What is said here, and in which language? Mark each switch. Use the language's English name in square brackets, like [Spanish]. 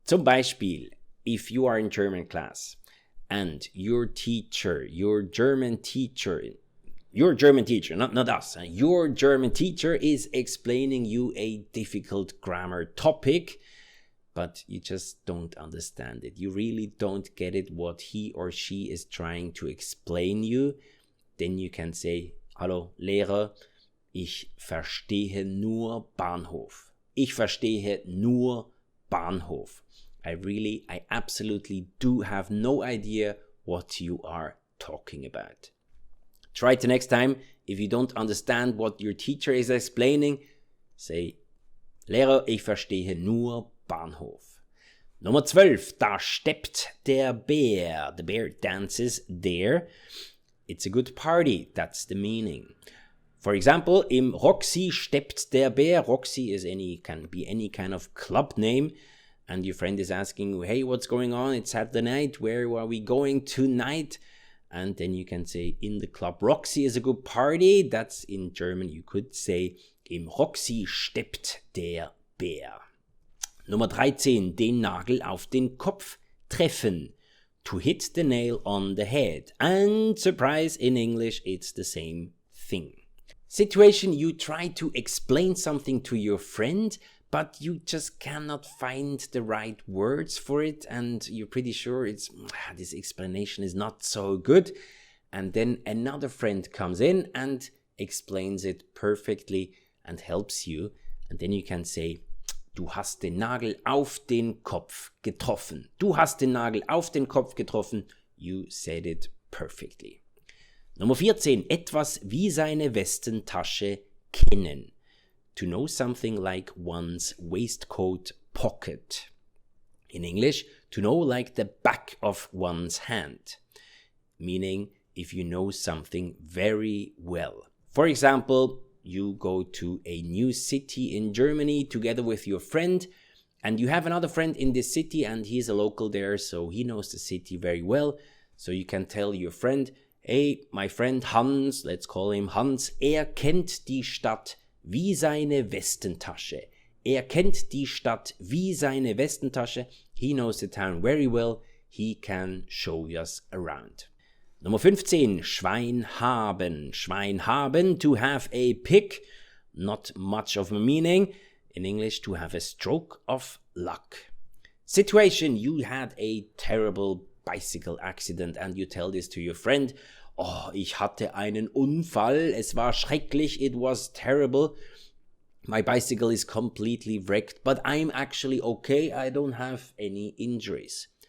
[German] Zum Beispiel, [English] if you are in German class and your teacher, not us, your German teacher is explaining you a difficult grammar topic, but you just don't understand it. You really don't get it what he or she is trying to explain you. Then you can say, [German] hallo Lehrer, ich verstehe nur Bahnhof. Ich verstehe nur Bahnhof. [English] I absolutely do have no idea what you are talking about. Try it the next time. If you don't understand what your teacher is explaining, say, [German] Lehrer, ich verstehe nur Bahnhof. Nummer 12. Da steppt der Bär. [English] The bear dances there. It's a good party. That's the meaning. For example, [German] im Roxy steppt der Bär. [English] Roxy can be any kind of club name. And your friend is asking, hey, what's going on? It's Saturday night. Where are we going tonight? And then you can say, in the club Roxy is a good party. That's in German. You could say, [German] im Roxy steppt der Bär. Nummer 13. Den Nagel auf den Kopf treffen. [English] To hit the nail on the head. And surprise, in English, it's the same thing. Situation, you try to explain something to your friend, but you just cannot find the right words for it, and you're pretty sure this explanation is not so good. And then another friend comes in and explains it perfectly and helps you. And then you can say, [German] du hast den Nagel auf den Kopf getroffen. Du hast den Nagel auf den Kopf getroffen. [English] You said it perfectly. [German] Nummer 14. Etwas wie seine Westentasche kennen. [English] To know something like one's waistcoat pocket. In English, to know like the back of one's hand. Meaning, if you know something very well. For example, you go to a new city in Germany together with your friend, and you have another friend in this city and he's a local there, so he knows the city very well. So you can tell your friend, hey, my friend Hans, let's call him Hans, [German] kennt die Stadt wie seine Westentasche. Kennt die Stadt wie seine Westentasche. [English] He knows the town very well. He can show us around. [German] Nummer 15, Schwein haben. Schwein haben, [English] to have a pig. Not much of a meaning. In English, to have a stroke of luck. Situation, you had a terrible bicycle accident and you tell this to your friend. [German] Oh, ich hatte einen Unfall. Es war schrecklich. [English] It was terrible. My bicycle is completely wrecked, but I'm actually okay. I don't have any injuries.